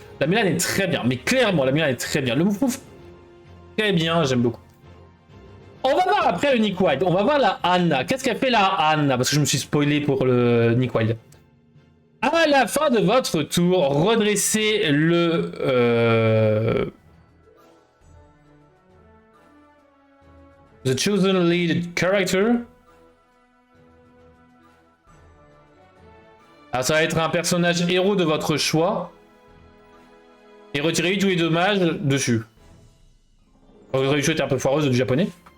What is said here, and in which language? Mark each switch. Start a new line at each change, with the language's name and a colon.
French: La Mulan est très bien, mais clairement la Mulan est très bien. Le move très bien, j'aime beaucoup. On va voir après le Nick Wilde. On va voir la Anna. Qu'est-ce qu'elle fait la Anna? Parce que je me suis spoilé pour le Nick Wilde. À la fin de votre tour, redressez le...
English: The chosen lead character.
French: Alors ça va être un personnage héros de votre choix. Et retirez tous les dommages dessus. La traduction était un peu foireuse du japonais.